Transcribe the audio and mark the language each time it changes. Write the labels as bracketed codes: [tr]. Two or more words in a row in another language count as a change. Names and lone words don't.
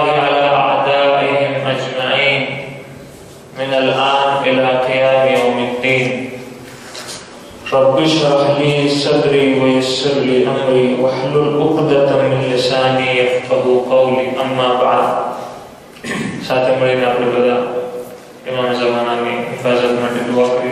[ar] على أعدائهم أجمعين من الآن إلى قيام يوم الدين رب اشرح لي صدري ويسر لي أمري واحلل عقدة من لساني يفقهوا قولي أما بعد [gu] સાથ મળીને આપણે બધા ઇમામ ઝમાનાની હિફાજત માટે દુઆ કરીએ